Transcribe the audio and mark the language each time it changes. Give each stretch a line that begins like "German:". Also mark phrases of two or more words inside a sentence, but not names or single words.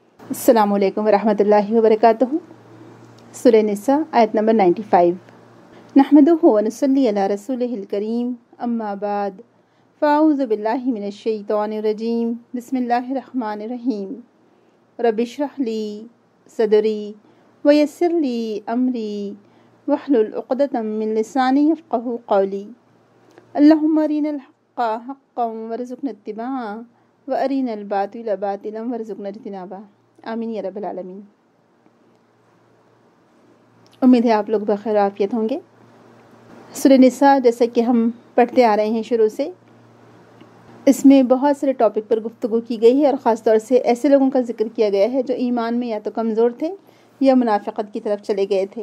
Arabic: السلام عليكم ورحمة الله وبركاته.
Hindi: सूरह निसा आयत नंबर 95।
Arabic: نحمده ونصلي على رسوله الكريم أما بعد فأعوذ بالله من الشيطان الرجيم بسم الله الرحمن الرحيم. رب اشرح لي صدري ويسر لي أمري واحلل عقدة من لساني يفقهوا قولي. اللهم أرنا الحق حقا وارزقنا اتباعه وأرنا الباطل باطلا وارزقنا اجتنابه. آمين يا رب العالمين.
Hindi: उम्मीद है आप लोग बखैर आफियत होंगे। सूरह निसा जैसे कि हम पढ़ते आ रहे हैं शुरू से, इसमें बहुत सारे टॉपिक पर गुफ्तगू की गई है और ख़ास तौर से ऐसे लोगों का जिक्र किया गया है जो ईमान में या तो कमज़ोर थे या मुनाफ़िक़त की तरफ चले गए थे।